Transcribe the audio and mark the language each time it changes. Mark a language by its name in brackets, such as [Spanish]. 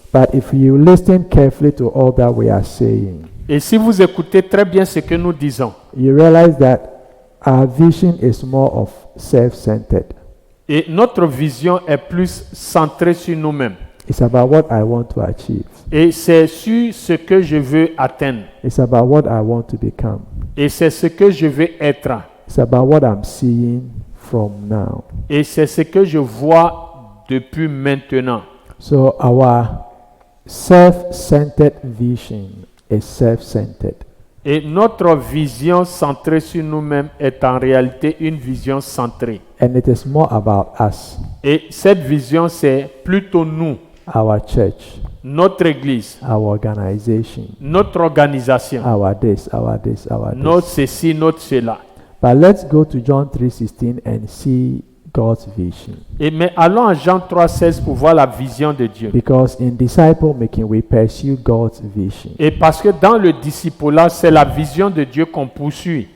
[English] But if you listen carefully to all that we are saying, [French] Et si vous écoutez très bien ce que nous disons, [English] you realize that our vision is more of self-centered. [French] et notre vision est plus centrée sur nous-mêmes. [English] It's about what I want to achieve. [French] Et c'est sur ce que je veux atteindre. [English] It's about what I want to become. [French] Et c'est ce que je veux être. [English] It's about what I'm seeing from now. [French] Et c'est ce que je vois depuis maintenant. [English] So our self-centered vision is self-centered. [French] Et notre vision centrée sur nous-mêmes est en réalité une vision centrée. [English] And it is more about us, [French] Et cette vision, c'est plutôt nous, [English] our church, [French] notre église, [English] our organization, [French] notre organisation, [English] our this, our this, our [French] notre [English] this. [French] ceci, notre cela. [English] But let's go to John 3:16 and see God's vision. [French] Mais allons à Jean 3,16 pour voir la vision de Dieu. [English] Because in disciple making, we pursue God's vision. [French] Et parce que dans le discipulat, c'est la vision de Dieu qu'on poursuit.